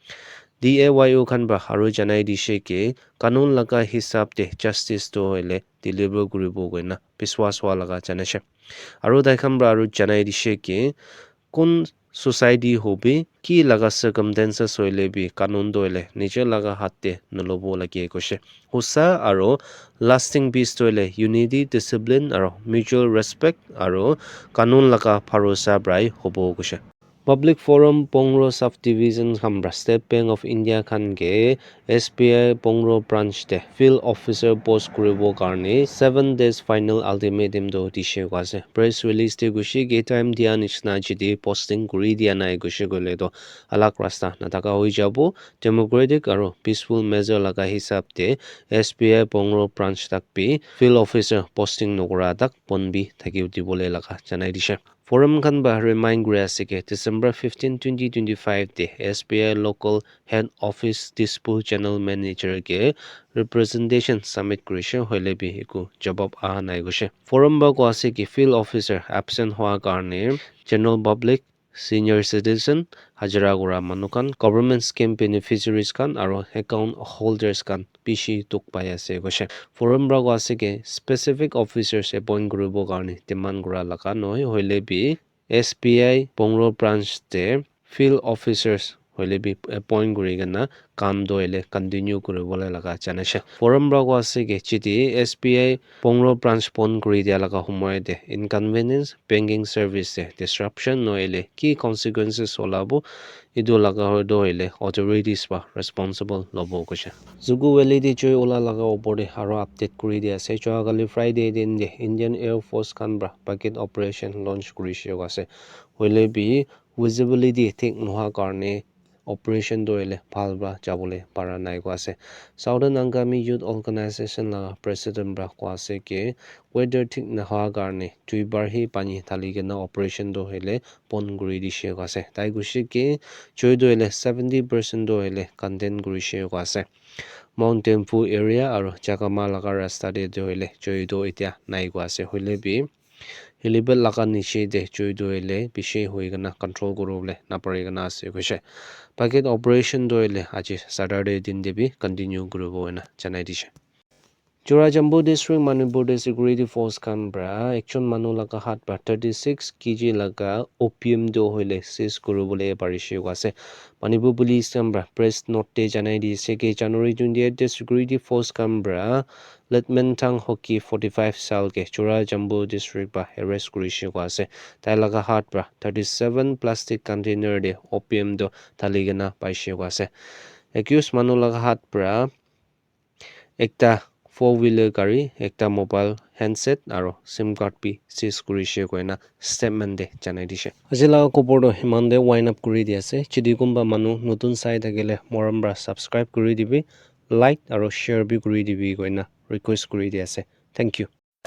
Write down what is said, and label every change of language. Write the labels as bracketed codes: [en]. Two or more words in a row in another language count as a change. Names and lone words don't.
[nag] DAYO khan ba aro janai dishe ke kanun laga hisab de justice to hoile deliver kuribo goina biswas wa laga janase aro dai khan ba aro janai dishe ke kun society hobi ki laga circumstances hoile bi kanun doile nije laga hatte nolobo lagi koshe husa aro [en] lasting peace [nag] toile [en] unity discipline [nag] aro [en] mutual respect [nag] aro kanun laga bharosa brai hobo koshe Public Forum Pongro Subdivision Hambra State Bank of India khan ge SBI Pongro branch de [en] field officer post [nag] kuribo karne [en] 7 days final ultimatum [nag] do dishe kwase [en] press release [nag] de gushi ge time dia nishna jidi posting kuri dia nai gushi gole do alak rasta nataka hoi jabo democratic aro [en] peaceful measure [nag] laga hisab de SBI Pongro branch tak bi [en] field officer posting [nag] nokora tak ponbi thaki dibole laga janai dishe Forum khan ba remind gura ase ke December 15, 2025 de SBI [en] local head office dispute channel manager [nag] ke [en] representation summit [nag] kurishe hoile bi eku jawab aha nai goshe Forum ba ko ase ki [en] field officer absent [nag] hoa karne [en] general public senior citizen [nag] hajara gura manu khan [en] government scheme beneficiaries [nag] khan aro [en] account holders [nag] khan bishi tuk pai ase goshe Forum bra ko ase ke [en] specific officers appoint [nag] kuribo karne demand gura laga noi hoile bi SBI Pongro branch de [en] field officers [nag] hoile bi appoint kuri gana kam doile continue kuribole laga janase Forum bra ko ase ke chiti SBI Pongro branch pon kuri dia laga humoy de inconvenience [en] banking service [nag] de disruption noile ki consequences olabo idu laga doile authorities ba responsible lobo kosha Zugu Valley de joy ola laga opor de haro update kuri dia se chogali Friday din de Indian Air Force khan bra packet [en] operation launch [nag] kuri she ase hoile bi visibility thik noha karne operation doile phalba jabole para nai ko ase Southern Angami Youth Organization la president bra ko ase ke weather thik na ha karne tuibar hi pani thali ke na operation do hele pon guri di she ko ase tai gushi ke joy doile 70% doile content guri she ko ase Mount Tempu area aro Chakama laga rasta de doile joy do itia nai ko ase hoile bi helibel laka niche de chui doile bishe hoigana control korobole naparigana ase koise packet operation doile aji Saturday din debi continue kurobo na janai dishe Churachambu district Manipur [en] security force [nag] Canberra action manu laga hat par 36 kg laga opium do hoile sis kurubole parishe wase Manipur police Canberra [en] press note [nag] janai di seke January 28 [en] security force [nag] Canberra Letman Tang Hockey 45 sal ke Churachambu district ba arrest kurishe wase tai laga hat par 37 [en] plastic container [nag] de opium do taligena paishe wase accused manu laga hat pra ekta 4-wheeler gari ekta [en] mobile handset [nag] aro [en] sim card [nag] bi seize kurishe koina statement de janai dishe ajila kopor do himande [en] wind up [nag] kuri di ase chidi kumba manu notun sai thakile moram bra subscribe kuri dibi like aro share bi kuri dibi koina request kuri di ase [en] thank you